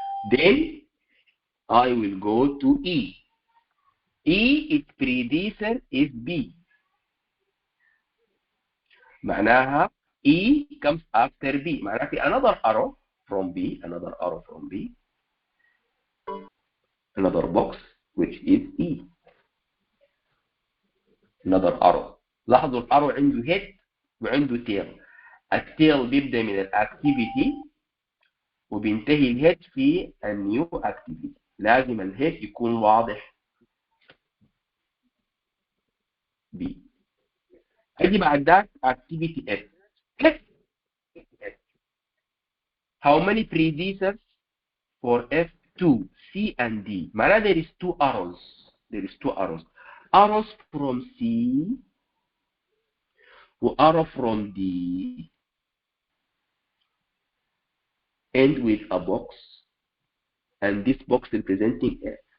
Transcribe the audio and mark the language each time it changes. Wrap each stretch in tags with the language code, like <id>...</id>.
<en>Then I will go to E. E, its predecessor is B.</en> <ar>معناها</ar> <en>E comes after B.</en> <ar>معناها في</ar> <en>another arrow from B, another arrow from B, another box which is E. another arrow.</en> <ar>لاحظوا الارو عنده head وعنده tail. التيل بيبدأ من الاكتيفيتي وبينتهي الهيد في النيو اكتيفيتي. لازم الهيد يكون واضح. بي اجي بعد ذاك activity F.</ar> <en>F. How many predecessors for F2, C and D?</en> <ar>معناها</ar> <en>there is two arrows. There is two arrows. Arrows from C و arrow from D end with a box, and this box representing F.</en>